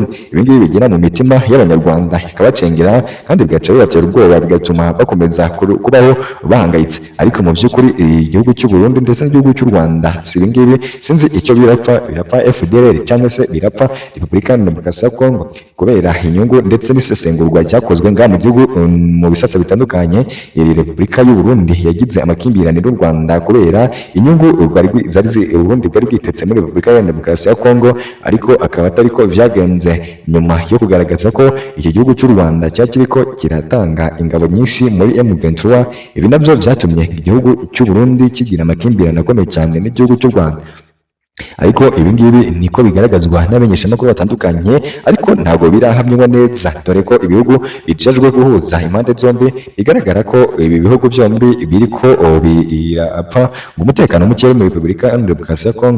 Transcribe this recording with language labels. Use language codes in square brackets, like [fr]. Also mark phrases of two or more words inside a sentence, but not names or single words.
[rn] Ibingibi bigira mu mitima y'Abanyarwanda ikabacengera kandi bigaca bibatera ubwoba, bigatuma bakomeza kubaho bahangayitse. Ariko mu by'ukuri igihugu cy'u Burundi ndetse n'igihugu cy'u Rwanda si ibingibi, sinzi icyo birapfa FDLR cyangwa se birapfa Repubulika Iharanira Demokarasi ya Kongo kubera inyungu ndetse n'isesengurwa cyakozwe ngaha mu gihugu mu bisata bitandukanye. Iri Repubulika y'u Burundi yagize amakimbirane n'u Rwanda kubera inyungu Burundi bwari bwitetse muri Repubulika Iharanira Demokarasi ya Kongo, ariko akaba atari ko vyagenze. Nyuma yo kugaragaza ko iki gihugu cy'u Rwanda kiriko kiratanga ingabo nyinshi muri M23, ibi navyo vyatumye igihugu cy'u Burundi kigira amakimbirane akomeye cyane n'igihugu cy'u Rwanda. Ariko ibingibi niko bigaragazwa n'abamenyeshamakuru batandukanye, ariko ntabwo birahamywa neza, dore ko ibihugu bijejwe guhuza impande zombi bigaragara ko ibi bihugu byombi biriko birapfa ngo umutekano muke muri Repubulika Iharanira Demokarasi ya Kongo.